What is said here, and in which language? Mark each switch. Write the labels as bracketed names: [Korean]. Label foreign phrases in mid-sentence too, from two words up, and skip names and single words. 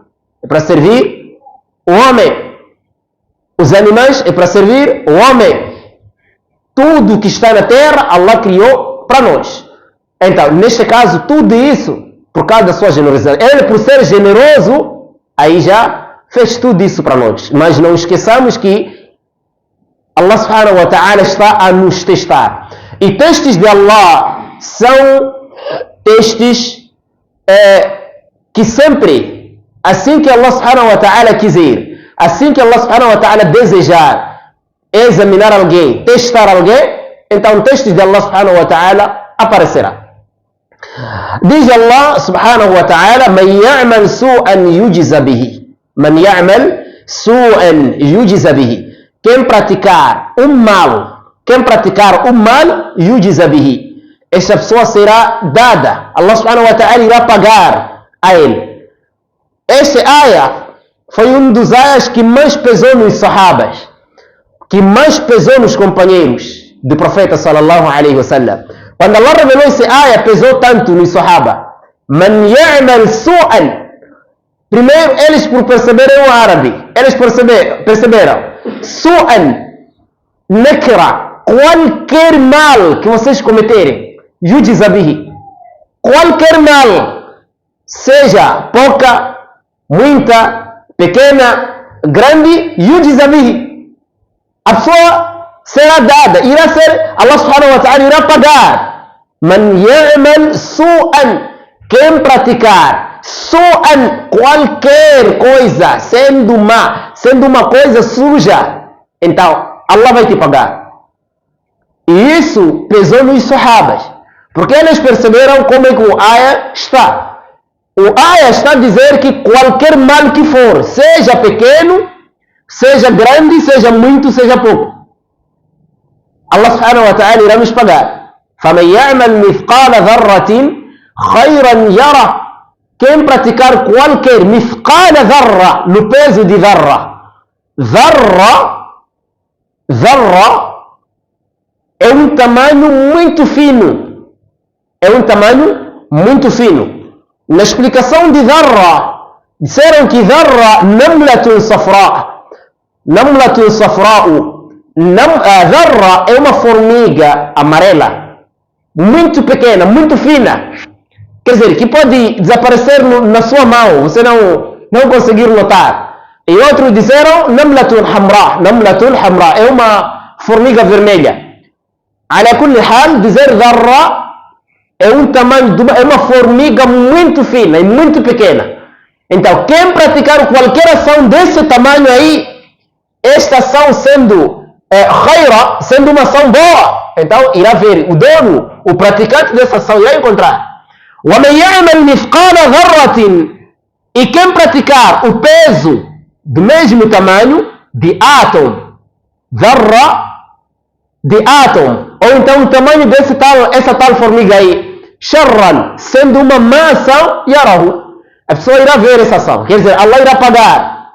[Portuguese] É para servir o homem. Os animais é para servir o homem. Tudo que está na terra, Allah criou para nós. Então, neste caso, tudo isso por causa da sua generosidade. Ele, por ser generoso, aí já fez tudo isso para nós. Mas não esqueçamos que Allah [Arabic] سبحانه وتعالى [Portuguese] está a nos testar. E testes de Allah são testes que sempre, assim que Allah [Arabic] سبحانه وتعالى [Portuguese] quiser, assim que Allah [Arabic] سبحانه وتعالى [Portuguese] desejar examinar alguém, testar alguém, então testes de Allah [Arabic] سبحانه وتعالى [Portuguese] aparecerá. [Arabic] Diz الله سبحانه وتعالى من يعمل سوءا يجز به. من يعمل سوءا يجز به. [Portuguese] Quem praticar um mal, [Arabic] يجز به. [Portuguese] Esta pessoa será dada. Allah [Arabic] سبحانه وتعالى [Portuguese] irá pagar a ele. Esta ayah foi um dos ayas que mais pesou nos sahabas, que mais pesou nos companheiros do profeta [Arabic] صلى الله عليه وسلم. [Portuguese] Quando Allah revelou esse aya, pesou tanto nos sahaba. [Arabic] من يعمل سوءا. [Portuguese] Primeiro, eles por perceberem o árabe, eles perceberam. [Arabic] سوءا نكرة, [Portuguese] qualquer mal que vocês cometerem, [Arabic] يجز به. [Portuguese] Qualquer mal, seja pouca, muita, pequena, grande, [Arabic] يجز به. [Portuguese] A pessoa será dada, irá ser, Allah [Arabic] سبحانه وتعالى [Portuguese] irá pagar. [Arabic] من يعمل سوءا, [Portuguese] quem praticar su'an, qualquer coisa, sendo uma coisa suja, então Allah vai te pagar. E isso pesou nos sahabas, porque eles perceberam como é que o aya está. O aya está a dizer que qualquer mal que for, seja pequeno, seja grande, seja muito, seja pouco, Allah [Arabic] سبحانه وتعالى [Portuguese] irá nos pagar. [Arabic] فَمَنْ يَعْمَلْ مِثْقَالَ ذَرَّةٍ خَيْرًا يَرَى. [Portuguese] Quem praticar qualquer [Arabic] مثقال ذرة, [Portuguese] no peso de dharra. Dharra é um tamanho muito fino. É um tamanho muito fino. Na explicação de dharra, disseram que [Arabic] ذرة نملة صفراء. نملة صفراء. [Portuguese] Dharra é uma formiga amarela, muito pequena, muito fina. Quer dizer, que pode desaparecer na sua mão, você não conseguir notar. E outros disseram [Arabic] نملة حمراء. نملة حمراء [Portuguese] é uma formiga vermelha. [Arabic] على كل حال, [Portuguese] dizer dharra é um tamanho, é uma formiga muito fina e muito pequena. Então, quem praticar qualquer ação desse tamanho aí, esta ação sendo khaira, sendo uma ação boa, então irá ver o dono, o praticante dessa ação irá encontrar. [Arabic] وَمَنْ يَعْمَلْ مِثْقَالَ ذَرَّةٍ. [Portuguese] E quem praticar o peso do mesmo tamanho de átomo, dharra, de átomo, ou então o tamanho essa tal formiga aí, sharran, sendo uma má ação, yarahu, a pessoa irá ver essa ação, quer dizer, Allah irá pagar.